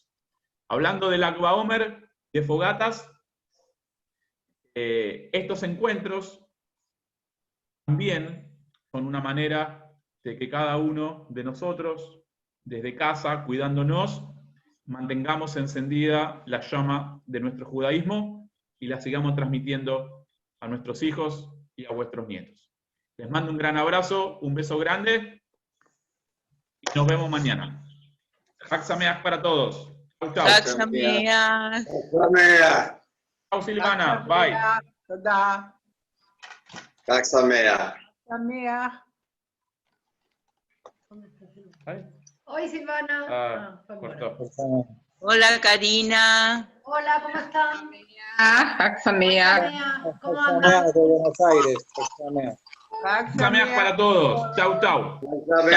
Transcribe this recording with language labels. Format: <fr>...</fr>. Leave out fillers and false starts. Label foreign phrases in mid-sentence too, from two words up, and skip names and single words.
<es>Hablando del Lag BaOmer, de fogatas, estos encuentros también son una manera de que cada uno de nosotros, desde casa, cuidándonos, mantengamos encendida la llama de nuestro judaísmo y la sigamos transmitiendo a nuestros hijos y a vuestros nietos. Les mando un gran abrazo, un beso grande y nos vemos mañana.</es> <he>חג שמח</he> <es>para todos. Chau, chau.</es> <he>חג שמח.</he> <es>Chau, Silvana. Bye.</es> <he>חג שמח.</he> <es>Hoy Silvana. Cortó. Hola, Karina. Hola, ¿cómo están?</es> <he>חג שמח.</he> <es>¿Cómo andan? de Buenos Aires.</es> <he>חג שמח</he> <es>para todos. Chau, chau.</es>